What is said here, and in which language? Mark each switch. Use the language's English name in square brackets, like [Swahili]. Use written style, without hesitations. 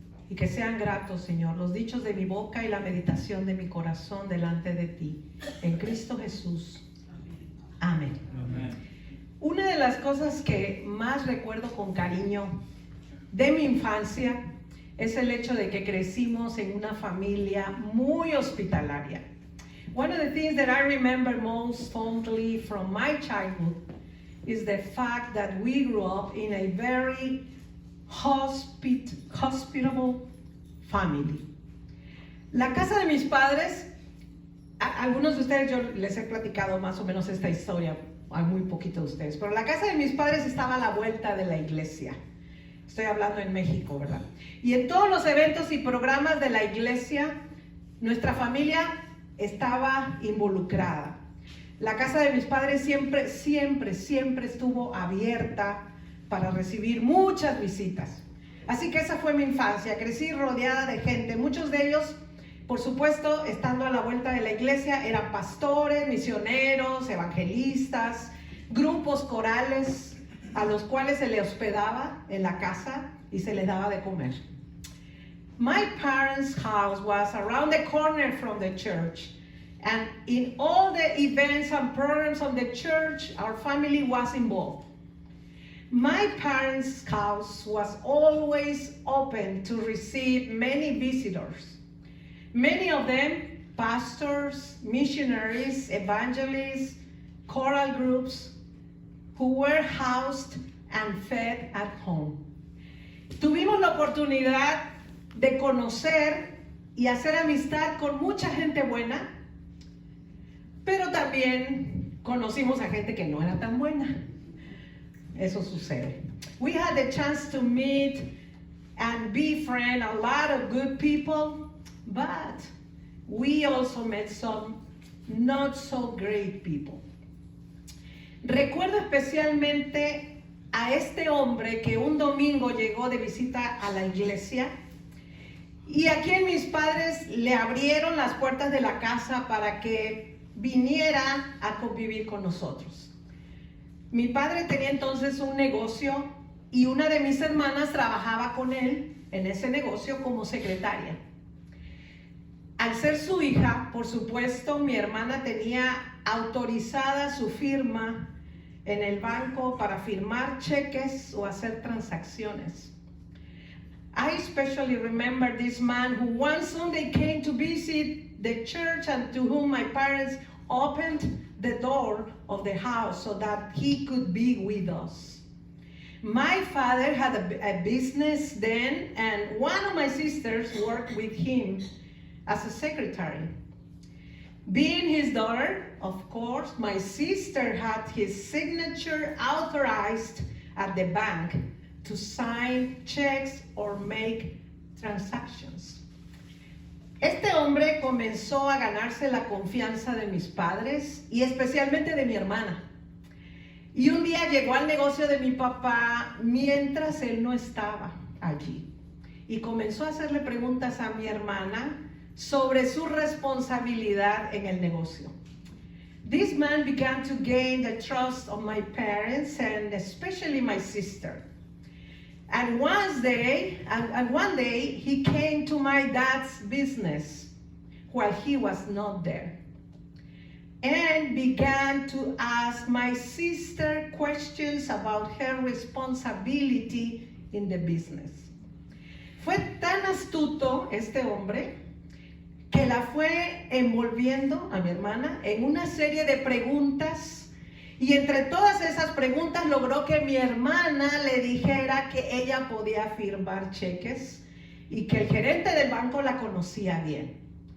[Spanish] Y que sean gratos, Señor, los dichos de mi boca y la meditación de mi corazón delante de ti. En Cristo Jesús. Amén. Amén. Una de las cosas que más recuerdo con cariño de mi infancia es el hecho de que crecimos en una familia muy hospitalaria. [English] One of the things that I remember most fondly from my childhood is the fact that we grew up in a very hospitable family. [Spanish] La casa de mis padres, a algunos de ustedes yo les he platicado más o menos esta historia, a muy poquito de ustedes, pero la casa de mis padres estaba a la vuelta de la iglesia. Estoy hablando en México, ¿verdad? Y en todos los eventos y programas de la iglesia, nuestra familia estaba involucrada. La casa de mis padres siempre estuvo abierta para recibir muchas visitas. Así que esa fue mi infancia. Crecí rodeada de gente. Muchos de ellos, por supuesto, estando a la vuelta de la iglesia, eran pastores, misioneros, evangelistas, grupos corales a los cuales se les hospedaba en la casa y se les daba de comer. [English] My parents' house was around the corner from the church, and in all the events and programs of the church, our family was involved. My parents' house was always open to receive many visitors. Many of them pastors, missionaries, evangelists, choral groups who were housed and fed at home. [Spanish] Tuvimos la oportunidad de conocer y hacer amistad con mucha gente buena, pero también conocimos a gente que no era tan buena. Eso sucede. [English] We had the chance to meet and befriend a lot of good people, but we also met some not so great people. [Spanish] Recuerdo especialmente a este hombre que un domingo llegó de visita a la iglesia y a quien mis padres le abrieron las puertas de la casa para que viniera a convivir con nosotros. Mi padre tenía entonces un negocio y una de mis hermanas trabajaba con él en ese negocio como secretaria. Al ser su hija, por supuesto, mi hermana tenía autorizada su firma en el banco para firmar cheques o hacer transacciones. [English] I especially remember this man who one Sunday came to visit the church and to whom my parents opened the door of the house so that he could be with us. My father had a business then, and one of my sisters worked with him as a secretary. Being his daughter, of course, my sister had his signature authorized at the bank to sign checks or make transactions. [Spanish] Este hombre comenzó a ganarse la confianza de mis padres y especialmente de mi hermana. Y un día llegó al negocio de mi papá mientras él no estaba allí. Y comenzó a hacerle preguntas a mi hermana sobre su responsabilidad en el negocio. [English] This man began to gain the trust of my parents and especially my sister. And one day, he came to my dad's business while he was not there and began to ask my sister questions about her responsibility in the business. [Spanish] Fue tan astuto este hombre que la fue envolviendo a mi hermana en una serie de preguntas. Y entre todas esas preguntas logró que mi hermana le dijera que ella podía firmar cheques y que el gerente del banco la conocía bien.